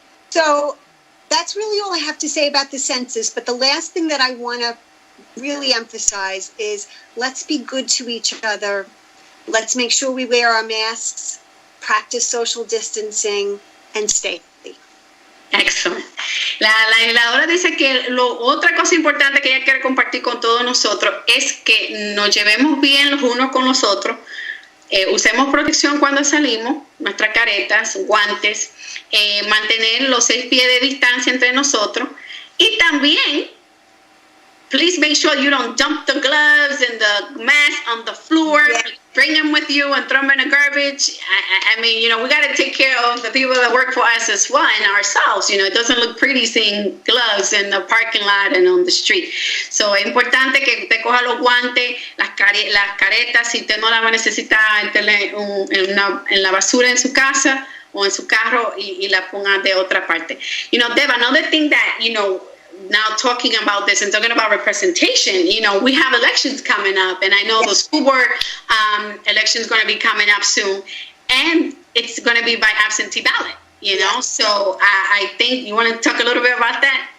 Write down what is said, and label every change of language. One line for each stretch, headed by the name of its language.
English: So that's really all I have to say about the census. But the last thing that I want to really emphasize is let's be good to each other. Let's make sure we wear our masks, practice social distancing, and stay healthy. Excellent.
Spanish: La legisladora dice que otra cosa importante que ella quiere compartir con todos nosotros es que nos llevemos bien los unos con los otros. Usemos protección cuando salimos, nuestras caretas, guantes, mantener los 6 pies de distancia entre nosotros y también
English: please make sure you don't dump the gloves and the mask on the floor. Yeah. Bring them with you and throw them in the garbage. I mean, we got to take care of the people that work for us as well and ourselves. It doesn't look pretty seeing gloves in the parking lot and on the street.
Spanish: So es importante que usted coja los guantes, las caretas, si usted no las va a necesitar, en la basura en su casa o en su carro y la ponga de otra parte.
English: Deb, another thing that, now talking about this and talking about representation, we have elections coming up, and I know the school board election is going to be coming up soon, and it's going to be by absentee ballot, So I think you want to talk a little bit about that?